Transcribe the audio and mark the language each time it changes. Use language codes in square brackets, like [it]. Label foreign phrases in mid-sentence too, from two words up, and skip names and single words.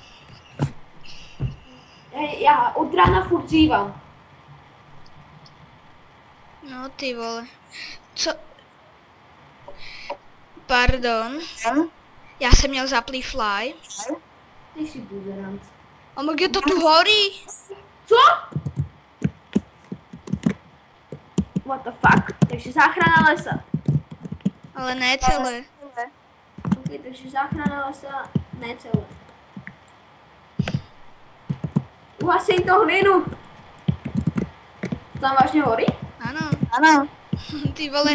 [cs] Já od rána furt zívám. No ty vole. Co? Pardon. Já jsem měl zaplý fly. Ty jsi buzerant. A mg, to tu horí. Co? [en] What the fuck? [cs] Takže záchrana lesa. Ale ne celé. Ok, takže záchrana lesa, ne celé. Uhasím to hlinu. Tam vážně horí? Ano. Ty vole.